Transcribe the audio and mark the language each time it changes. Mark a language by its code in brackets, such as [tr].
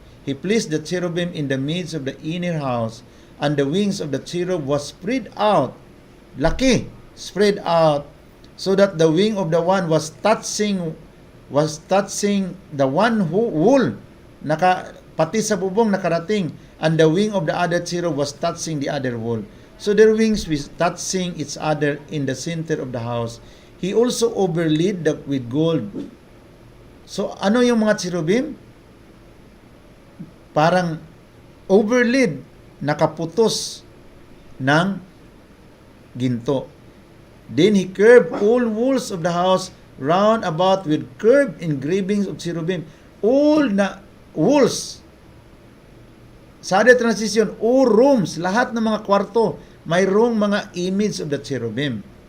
[en] He placed the cherubim in the midst of the inner house, and the wings of the cherub was spread out, [tl] laki, [en] spread out, so that the wing of the one was touching the one wool, [tl] pati sa bubong nakarating, [en] and the wing of the other cherub was touching the other wool. So their wings was touching each other in the center of the house. He also overlaid with gold. [tl] So ano yung mga cherubim? Parang overlaid, nakaputos ng ginto. [en] Then he curved all walls of the house round about with curved engravings of cherubim. All na walls. Sa other transition, all rooms, [tl] lahat ng mga kwarto, mayroong mga [en] image of the cherubim.